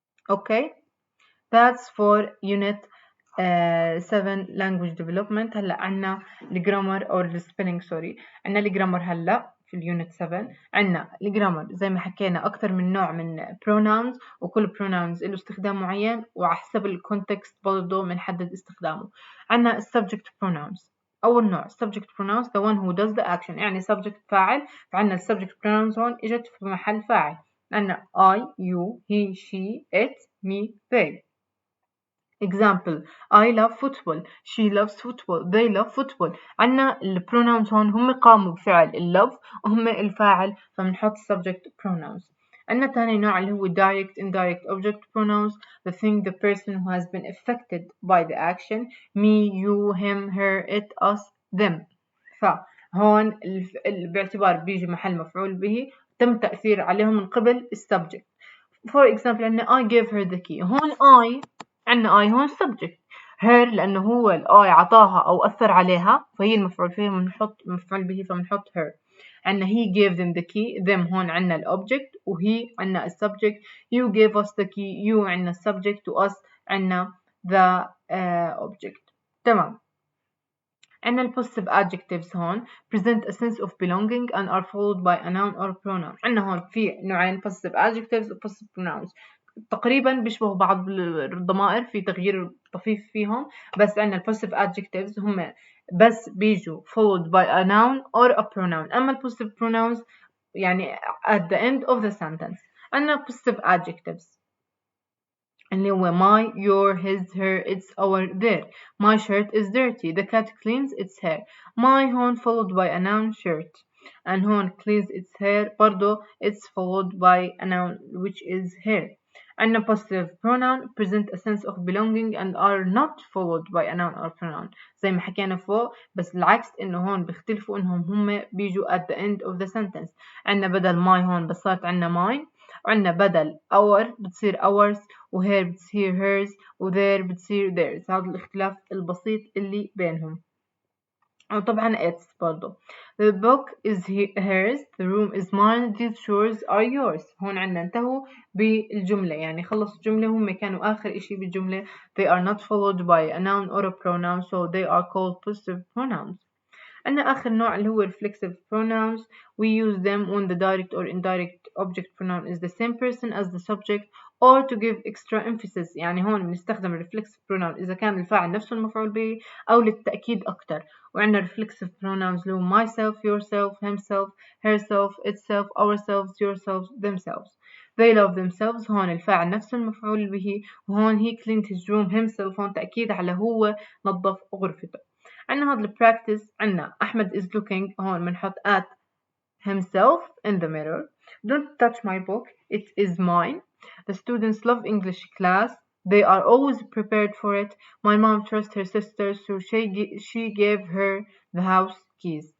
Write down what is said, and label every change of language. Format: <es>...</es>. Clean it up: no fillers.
<en>Okay, that's for unit 7 language development.</en> <ar>هلا عنا الجرامر أو السبيلينج سوري. عنا الجرامر هلا في اليونت 7. عنا الجرامر زي ما حكينا أكتر من نوع من pronouns وكل pronouns له استخدام معين وحسب الكونتكست برضه بنحدد استخدامه.</ar> <en>عنا subject pronouns.</en> <ar>أول نوع</ar> <en>subject pronouns the one who does the action يعني subject فاعل.</en> <ar>فعنا subject pronouns هون إجت في محل فاعل.</ar> <en>عنا I, you, he, she, it, me, they. Example I love football she loves football they love football.</en> <ar>عنا البروناونز هون هم قاموا بفعل love وهم الفاعل فبنحط subject pronouns. عنا تاني نوع اللي هو</ar> <en>direct indirect object pronouns the thing the person who has been affected by the action me you him her it us them.</en> <ar>فهون باعتبار بيجي محل مفعول به تم تأثير عليهم من قبل subject.</ar> <en>For example عنا I gave her the key. هون I عنا I هون subject.</en> <ar>her لأنه هو ال I عطاها أو أثر عليها فهي المفعول فيها بنحط مفعول به فبنحط her.</ar> <en>عنا he gave them the key them هون عنا ال object وهي عنا ال subject you gave us the key you عنا ال subject و us عنا the object.</en> <ar>تمام.</ar> <en>عنا ال possessive adjectives هون present a sense of belonging and are followed by a noun or pronoun.</en> <ar>عنا هون في نوعين possessive adjectives و possessive pronouns تقريبا بيشبهوا بعض الضمائر في تغيير طفيف فيهم بس عنا ال possessive adjectives هم بس بيجوا</ar> <en>followed by a noun or a pronoun.</en> <ar>أما ال</ar> <en>possessive pronouns يعني at the end of the sentence. عنا possessive adjectives اللي هو my, your, his, her, its, our, their. My shirt is dirty. The cat cleans its hair. My هون followed by a noun shirt. And هون cleans its hair برضو it's followed by a noun which is hair. عنا possessive pronoun present a sense of belonging and are not followed by a noun or pronoun.</en> <ar>زي ما حكينا فوق بس العكس إنه هون بيختلفوا إنهم هم بيجوا</ar> <en>at the end of the sentence.</en> <ar>عنا بدل my هون بس صارت عنا mine. وعنا بدل our بتصير ours وhere بتصير hers وthere بتصير theirs. هذا الاختلاف البسيط اللي بينهم. وطبعا it's برضو.</ar> <en>The book is hers, the room is mine, these chores are yours.</en> <ar>هون عنا انتهوا بالجملة يعني خلصوا الجملة هم كانوا آخر إشي بالجملة.</ar> <en>They are not followed by a noun or a pronoun so they are called possessive pronouns.</en> <ar>عنا آخر نوع اللي هو reflexive pronouns.</ar> <en>We use them when the direct or indirect object pronoun is the same person as the subject or to give extra emphasis.</en> <ar>يعني هون بنستخدم reflexive pronoun إذا كان الفاعل نفسه المفعول به أو للتأكيد أكتر.</ar> <en>وعنا reflexive pronouns اللي هو myself, yourself, himself, herself, itself, ourselves, yourselves, themselves. They love themselves</en> <ar>هون الفاعل نفسه المفعول به وهون</ar> <en>he cleaned his room himself</en> <ar>هون تأكيد على هو نظف غرفته. عنا هذا البراكتس عنا أحمد is looking هون بنحط</ar> <en>at himself in the mirror. Don't touch my book, it is mine. The students love English class. They are always prepared for it. My mom trusts her sister so she gave her the house keys.</en>